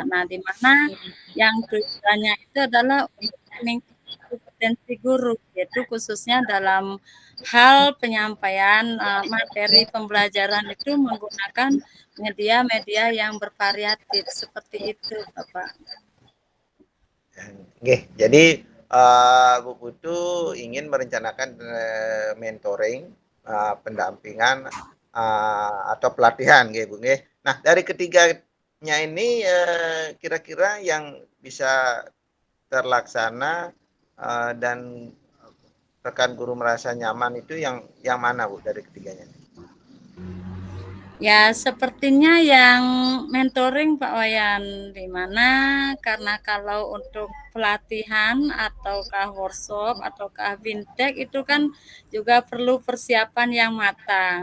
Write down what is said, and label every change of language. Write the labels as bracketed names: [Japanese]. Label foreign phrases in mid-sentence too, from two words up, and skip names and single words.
[Indonesian] Nah, di mana yang tujuannya itu adalah meningkatkan kompetensi guru, yaitu khususnya dalam hal penyampaian materi pembelajaran itu menggunakan media-media yang bervariatif seperti itu, Bapak. Oke, jadi Bu Putu ingin merencanakan mentoring, pendampingan atau pelatihan, nggih Bu nggih. Nah, dari ketiganya ini kira-kira yang bisa terlaksana dan rekan guru merasa nyaman itu yang mana Bu dari ketiganya? Ya, sepertinya yang mentoring Pak Wayan, di mana karena kalau untuk pelatihan ataukah workshop ataukah fintech itu kan juga perlu persiapan yang matang.